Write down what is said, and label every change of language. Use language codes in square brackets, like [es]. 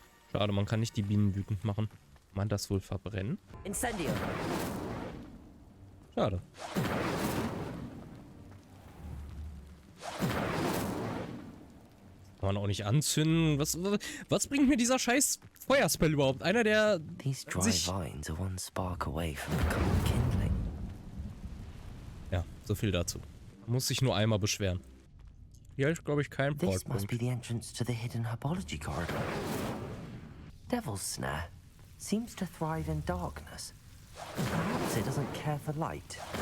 [de] Schade, man kann nicht die Bienen wütend machen. Kann man das wohl verbrennen? Incendio. Schade. Kann man auch nicht anzünden. Was bringt mir dieser scheiß Feuerspell überhaupt? Einer, der [en] These dry vines are one spark away from becoming kindling. [de] Ja, so viel dazu. Muss sich nur einmal beschweren. Hier ist, glaube ich, kein [en] This must [de] Portpunkt. [en] be the entrance to the hidden herbology corridor. Devil's Snare seems to thrive in darkness. Perhaps it doesn't care for light.